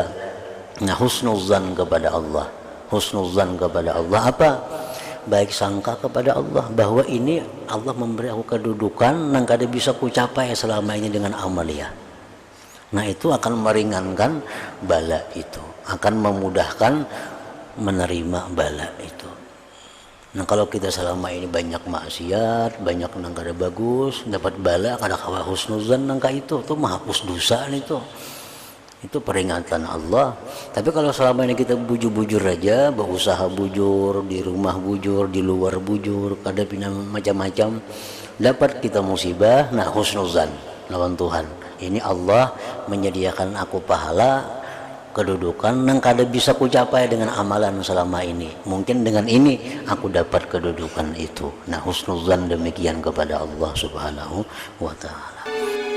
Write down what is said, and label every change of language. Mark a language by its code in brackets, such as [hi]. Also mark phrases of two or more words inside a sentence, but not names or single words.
[id] Nah, husnuzan kepada Allah, husnuzan kepada Allah apa? Baik sangka kepada Allah bahwa ini Allah memberi aku kedudukan yang kada bisa ku capai selama ini dengan amalia. Nah, itu akan meringankan bala itu, akan memudahkan menerima bala itu. [bjn] Nah, kalau kita selama ini banyak maksiat, banyak nang kada bagus, dapat bala kada kawa husnuzan nangka itu tuh menghapus dosa itu. [id] Itu peringatan Allah. [bjn] Tapi kalau selama ini kita bujur-bujur aja, berusaha bujur, di rumah bujur, di luar bujur, kada pina macam-macam, dapat kita musibah, nah husnuzan lawan Tuhan. [id] Ini Allah menyediakan aku pahala, kedudukan yang kada bisa ku capai dengan amalan selama ini. Mungkin dengan ini aku dapat kedudukan itu. Nah, husnuzan demikian kepada Allah [ar] سبحانه وتعالى.